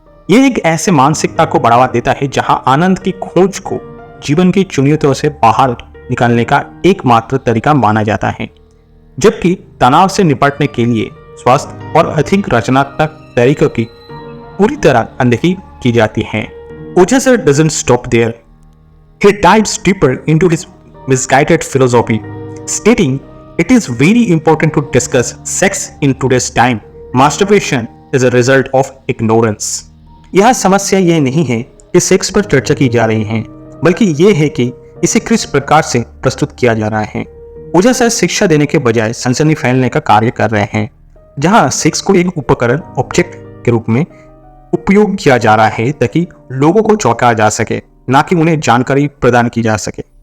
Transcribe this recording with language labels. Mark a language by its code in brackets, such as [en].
[hi] ये एक ऐसे मानसिकता को बढ़ावा देता है जहां आनंद की खोज को जीवन की चुनौतियों से बाहर निकालने का एकमात्र तरीका माना जाता है, जबकि तनाव से निपटने के लिए स्वस्थ और अधिक रचनात्मक तरीकों की पूरी तरह अनदेखी की जाती है। [en] Ojha sir doesn't stop there. He dives deeper into his misguided philosophy, stating it is very important to discuss sex in today's time. Masturbation is a result of ignorance. [hi] यह समस्या यह नहीं है कि सेक्स पर चर्चा की जा रही है, बल्कि यह है कि इसे किस प्रकार से प्रस्तुत किया जा रहा है। ओझा सर शिक्षा देने के बजाय सनसनी फैलाने का कार्य कर रहे हैं, जहां सेक्स को एक उपकरण ऑब्जेक्ट के रूप में उपयोग किया जा रहा है ताकि लोगों को चौंकाया जा सके, ना कि उन्हें जानकारी प्रदान की जा सके।